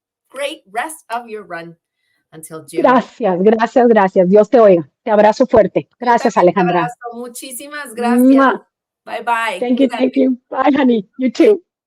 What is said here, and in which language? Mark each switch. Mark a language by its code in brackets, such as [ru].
[en] great rest of your run until June. [es] Gracias. Dios te oiga. Te abrazo fuerte. Gracias, Alejandra. Muchísimas gracias. Bye. [en] Thank you. Bye, honey. You too.